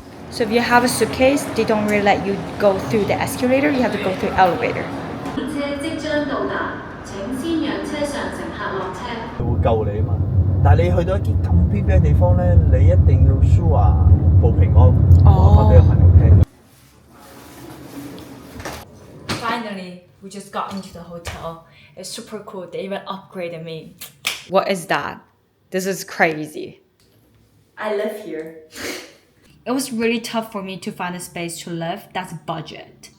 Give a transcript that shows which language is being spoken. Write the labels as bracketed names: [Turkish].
[English] So if you have a suitcase, they don't really let you go through the escalator, you have to go through the elevator. [Cantonese] 車即將到達，請先讓車上乘客落車。佢會救你啊嘛，但係你去到一啲咁偏僻嘅地方咧，你一定要 sure 報平安，話翻俾個朋友聽。 [English] Finally, we just got into the hotel. It's super cool. They even upgraded me. What is that? This is crazy. I live here. It was really tough for me to find a space to live that's budget.